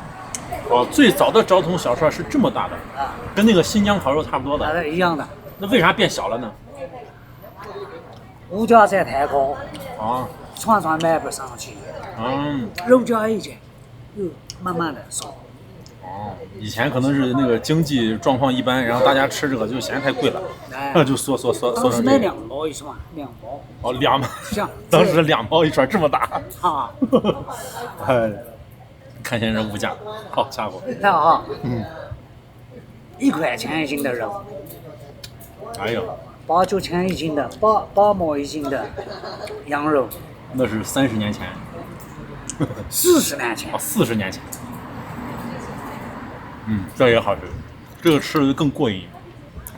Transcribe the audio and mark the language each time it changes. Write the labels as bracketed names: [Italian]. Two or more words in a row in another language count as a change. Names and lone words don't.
[Chinese] 哦，最早的昭通小串是這麼大的啊，跟那個新疆烤肉差不多的。一樣的。那為啥變小了呢？物價在太高。啊。串賣不上去。肉價一減，又慢慢的少。哦，以前可能是那個經濟狀況一般，然後大家吃這個就嫌太貴了，就縮成這個。當時賣2毛一串，2毛。哦，2毛。當時2毛一串這麼大。啊。哎，看現在這物價，好家伙。那啊。1塊錢一斤的肉。哎呦。 8、9錢一斤的，8毛一斤的羊肉。那是30年前。 40年前。哦，40年前。這也好吃，這個吃的更過癮。